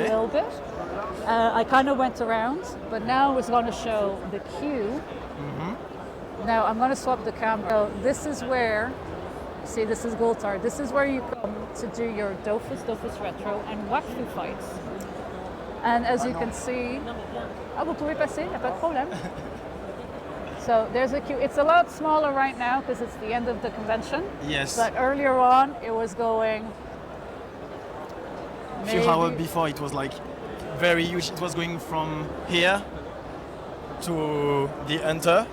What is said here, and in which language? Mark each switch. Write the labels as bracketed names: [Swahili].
[English] a little bit. I kind of went around, but now I was going to show the queue. Now I'm going to swap the camera. So this is where, see, this is Gultar. This is where you come to do your Dofus Retro, and Wakfu fights. And as you can see, [French] vous pouvez passer, y a pas de problème. [English] So there's a queue. It's a lot smaller right now because it's the end of the convention. Yes. But earlier on, it was going. A few hours before, it was like very huge. It was going from here to the Hunter.